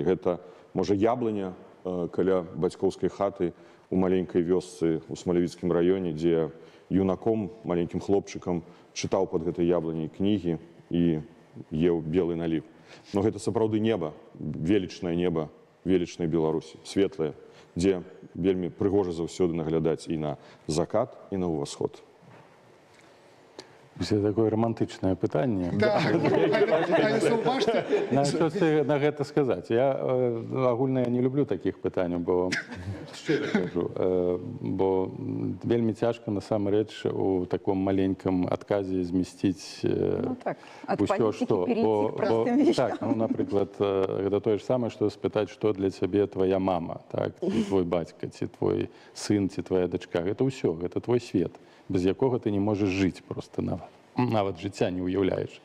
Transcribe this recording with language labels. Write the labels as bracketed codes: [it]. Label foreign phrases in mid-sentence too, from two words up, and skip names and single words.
[be] Гэта, можа, яблыня каля бацькоўскай хаты у маленькай вёсцы ў Смалявіцкім раёне, дзе юнаком, маленькім хлопчыкам чытаў пад гэтай яблыняй кнігі і еў белы наліў. Но гэта сапраўды неба, велічнае неба, велічнай Беларусі, светлае, дзе вельмі прыгожа заўсёды наглядаць і на закат, і на ўвасход. [uk] Це такое романтичне питання. На що це на [be] гэта сказаць? Я агульна не люблю такіх пытанняў, бо шчыра кажу, бо вельмі цяжка насамрэч у таком маленьком адказе змясціць усё, што. Так, ну, напрыклад, гэта тое ж самае, што спытаць, што для цябе твоя мама, так, ці твой бацька, ці твой сын, ці твоя дачка. Гэта ўсё, гэта твой свет, без якога ты не можаш жыць просто нават жыцця не ўяўляеш.